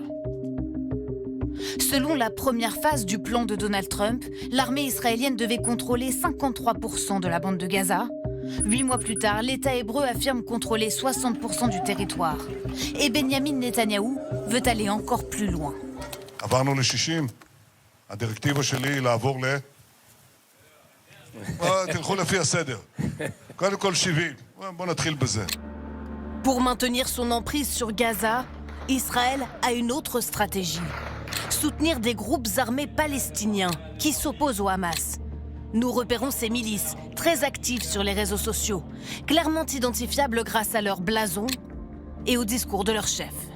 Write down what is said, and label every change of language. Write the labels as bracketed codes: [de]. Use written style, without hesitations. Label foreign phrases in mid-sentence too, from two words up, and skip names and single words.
[fr] Selon la première phase du plan de Donald Trump, l'armée israélienne devait contrôler 53% de la bande de Gaza. 8 mois plus tard, l'État hébreu affirme contrôler 60% du territoire. Et Benjamin Netanyahou veut aller encore plus loin. [he] עברנו ל-60, הדירקטיבה שלי היא לעבור תלכו לפי הסדר. קודם כל 70, בוא נתחיל בזה. [fr] Pour maintenir son emprise sur Gaza, Israël a une autre stratégie. Soutenir des groupes armés palestiniens qui s'opposent au Hamas. Nous repérons ces milices, très actives sur les réseaux sociaux, clairement identifiables grâce à leur blason et au discours de leur chef.